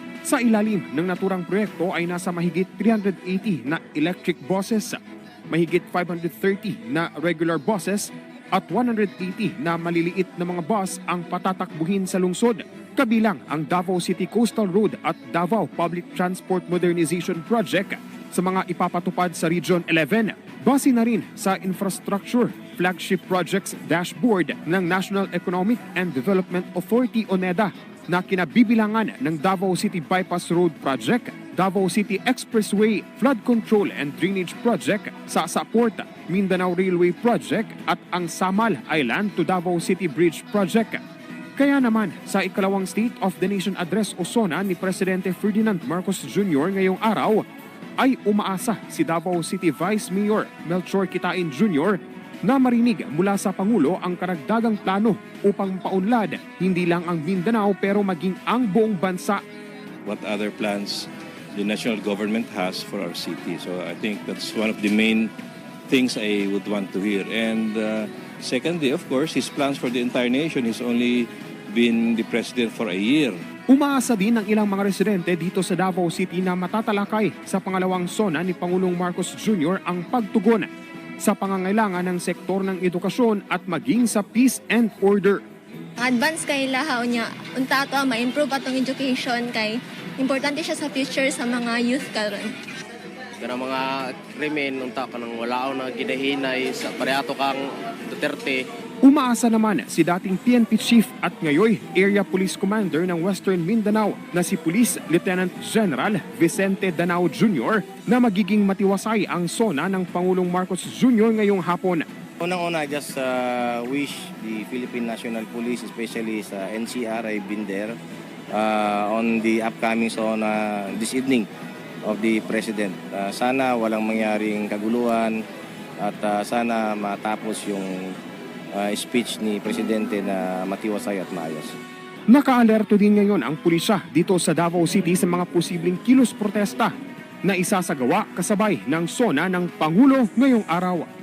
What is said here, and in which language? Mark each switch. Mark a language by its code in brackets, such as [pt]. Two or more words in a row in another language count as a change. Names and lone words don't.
[tl] Sa ilalim ng naturang proyekto ay nasa mahigit 380 na [en] electric buses, [tl] mahigit 530 na [en] regular buses [tl] at 180 na maliliit na mga bus ang patatakbuhin sa lungsod. Kabilang ang Davao City Coastal Road at Davao Public Transport Modernization Project sa mga ipapatupad sa Region 11. Base na rin sa Infrastructure Flagship Projects Dashboard ng National Economic and Development Authority o NEDA na kinabibilangan ng Davao City Bypass Road Project, Davao City Expressway Flood Control and Drainage Project, Sasaport, Mindanao Railway Project at ang Samal Island to Davao City Bridge Project. Kaya naman sa ikalawang State of the Nation Address o SONA ni Presidente Ferdinand Marcos Jr. ngayong araw, ay umaasa si Davao City Vice Mayor Melchor Kitain Jr. na marinig mula sa Pangulo ang karagdagang plano upang paunlad hindi lang ang Mindanao pero maging ang buong bansa. [en] What other plans the national government has for our city. So I think that's one of the main things I would want to hear. And secondly, of course, his plans for the entire nation. He's only been the president for a year. [tl] Umaasa din ng ilang mga residente dito sa Davao City na matatalakay sa pangalawang SONA ni Pangulong Marcos Jr. ang pagtugon sa pangangailangan ng sektor ng edukasyon at maging sa [en] peace and order. [ceb] Advance kay lahaw niya, unta ato ma-improve atong education kay importante siya sa future sa mga youth karon. Kana mga krimen unta kanang walao na gidahinay sa parehato kang Duterte. [tl] Umaasa naman si dating PNP Chief at ngayon Area Police Commander ng Western Mindanao na si Police Lieutenant General Vicente Danao Jr. na magiging matiwasay ang SONA ng Pangulong Marcos Jr. ngayong hapon. Unang-una, [en] just wish the Philippine National Police, especially sa NCR, I've been there on the upcoming SONA this evening of the President. [tl] Sana walang mangyaring kaguluhan at sana matapos yung speech ni Presidente na matiwasay at maayos. Naka-alerto din ngayon ang pulisya dito sa Davao City sa mga posibleng kilos protesta na isasagawa kasabay ng SONA ng Pangulo ngayong araw.